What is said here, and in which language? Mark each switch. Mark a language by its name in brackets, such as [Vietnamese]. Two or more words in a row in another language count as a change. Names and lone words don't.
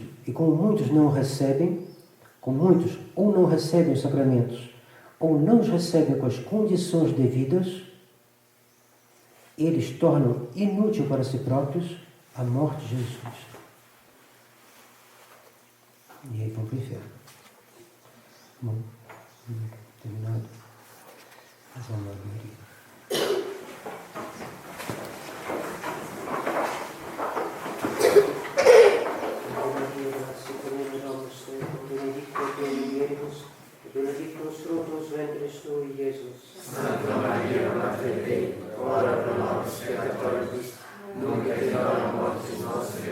[Portuguese] E como muitos não recebem, ou não recebem os sacramentos, ou não os recebem com as condições devidas, eles tornam inútil para si próprios a morte de Jesus Cristo. E aí vão para o inferno. Bom, terminado. Vamos lá, Maria. [Latin] Benedictus fructus ventris tui, Iesus. Santa Maria, Mater Dei, ora pro nobis peccatoribus, nunc et in hora mortis nostre.